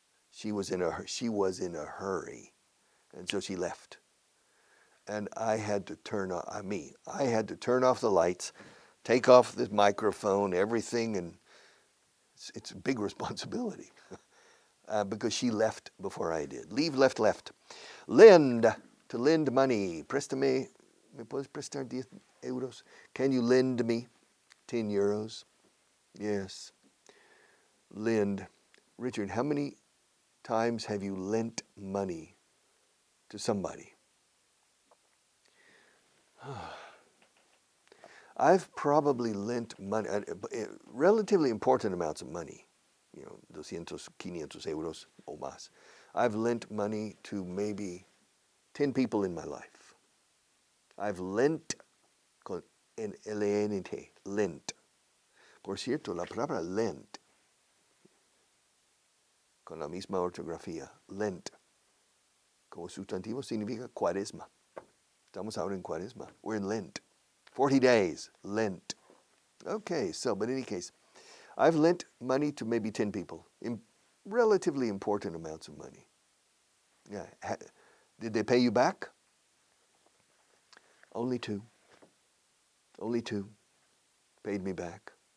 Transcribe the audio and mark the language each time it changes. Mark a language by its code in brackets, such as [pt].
[en] She was in a hurry, and so she left. And I had to turn off the lights, take off the microphone, everything, and it's a big responsibility because she left before I did. Leave, left. Lend, to lend money. [es] Préstame, ¿me puedes prestar 10 euros? [en] Can you lend me 10 euros? Yes. Lend. Richard, how many times have you lent money to somebody? I've probably lent money, relatively important amounts of money, 200, 500 euros [es] o más. [en] I've lent money to maybe 10 people in my life. I've lent con L-E-N-T, lent. [es] Por cierto, la palabra lent, con la misma ortografía, lent, como sustantivo significa cuaresma. Estamos ahora en cuaresma. [en] We're in Lent. 40 days, Lent. Okay, but in any case, I've lent money to maybe 10 people, in relatively important amounts of money. Yeah. Did they pay you back? Only two. Only two paid me back.